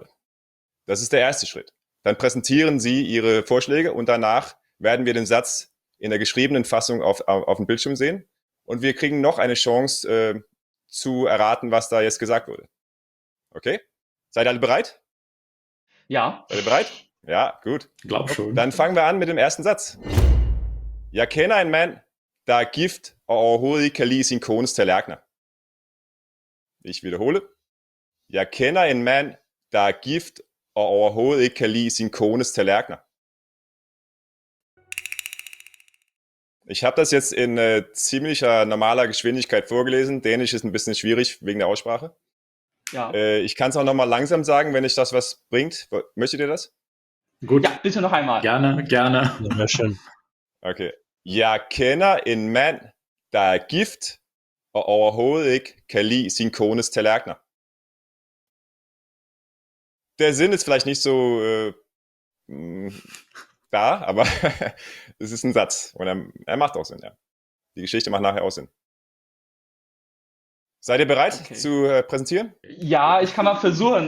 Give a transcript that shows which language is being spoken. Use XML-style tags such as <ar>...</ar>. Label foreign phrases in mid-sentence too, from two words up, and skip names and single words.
<de>Das ist der erste Schritt. Dann präsentieren sie ihre Vorschläge und danach werden wir den Satz in der geschriebenen Fassung auf dem Bildschirm sehen. Und wir kriegen noch eine Chance zu erraten, was da jetzt gesagt wurde. Okay? Seid ihr alle bereit? Ja. Seid ihr bereit? Ja, gut. Glaub schon. Dann fangen wir an mit dem ersten Satz.</de> <da>Jeg kender en mand, der er gift og overhovedet ikke kan lide sin kones tallerkener.</da> <de>Ich wiederhole.</de> <da>Jeg kender en mand, der er gift og overhovedet ikke kan lide sin kones tallerkener.</da> <de>Ich habe das jetzt in ziemlicher normaler Geschwindigkeit vorgelesen. Dänisch ist ein bisschen schwierig wegen der Aussprache. Ja. Ich kann es auch nochmal langsam sagen, wenn euch das was bringt. Möchtet ihr das? Gut, Ja, bitte noch einmal. gerne. Ja, schön. Okay.</de> <da>Jeg kender en mand, der er gift og overhovedet ikke kan lide sin kones tallerkener.</da> <de>Der Sinn ist vielleicht nicht so da, aber es ist ein Satz und er macht auch Sinn, ja. Die Geschichte macht nachher auch Sinn. Seid ihr bereit zu präsentieren? Ja, ich kann mal versuchen.</de>